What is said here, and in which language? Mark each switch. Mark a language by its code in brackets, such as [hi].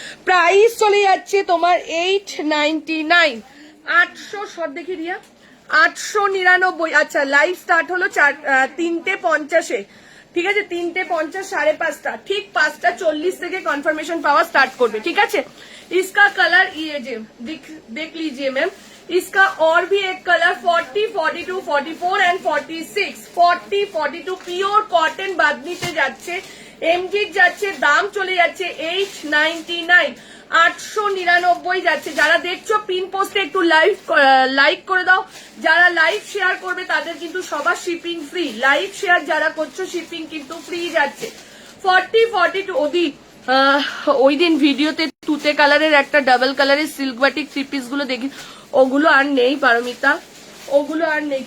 [bn] Price চলে যাচ্ছে তোমার 899, 800 শর্ট দেখি রিয়া, 899। আচ্ছা লাইভ স্টার্ট হলো 3:50, ঠিক আছে। 3:50, 5:30, ঠিক 5:40 থেকে কনফার্মেশন পাওয়া স্টার্ট করবে, ঠিক আছে। [hi] इसका कलर ये जे देख लीजिए मैम, इसका और भी एक कलर 40, 42, 44 एंड 46, 40, 42 [bn] পিওর কটন বাদনিতে যাচ্ছে, এমজি যাচ্ছে, দাম চলে যাচ্ছে 899, 899 যাচ্ছে। যারা দেখছো পিন পোস্টে একটু লাইক করে দাও, যারা লাইভ শেয়ার করবে তাদের কিন্তু সবার শিপিং ফ্রি। লাইভ শেয়ার যারা করছো শিপিং কিন্তু ফ্রি যাচ্ছে। 40, 42 ওদি ওই দিন ভিডিওতে তুতে কালারের একটা ডাবল কালারের সিল্ক বাটিক 3 পিস গুলো দেখি, ওগুলো আর নেই পারমিতা, ওগুলো আর নেই।